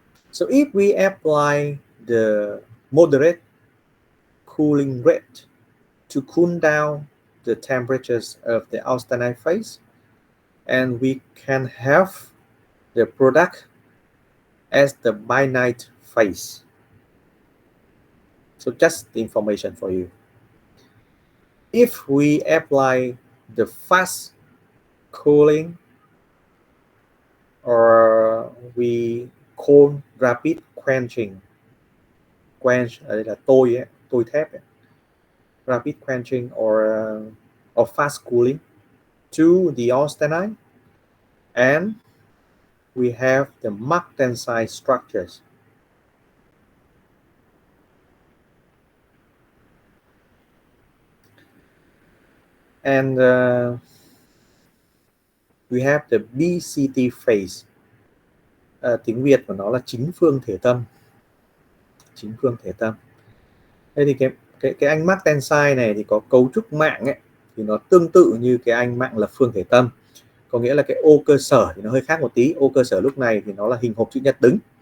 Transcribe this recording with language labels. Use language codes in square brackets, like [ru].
[en] So if we apply the moderate cooling rate to cool down the temperatures of the austenite phase, and we can have the product as the binite phase. So just the information for you. If we apply the fast cooling, or we call rapid quenching, [vi] ở đây là tôi thép ấy. [en] Rapid quenching or fast cooling to the austenite, and we have the marked tensile structures. And we have the BCT phase. [vi] Tiếng Việt của nó là chính phương thể tâm. Thế thì cái anh marked tensile này thì có cấu trúc mạng ấy, thì nó tương tự như cái anh mạng lập phương thể tâm. Có nghĩa là cái ô cơ sở thì nó hơi khác một tí. Ô cơ sở lúc này thì nó là hình hộp chữ nhật đứng.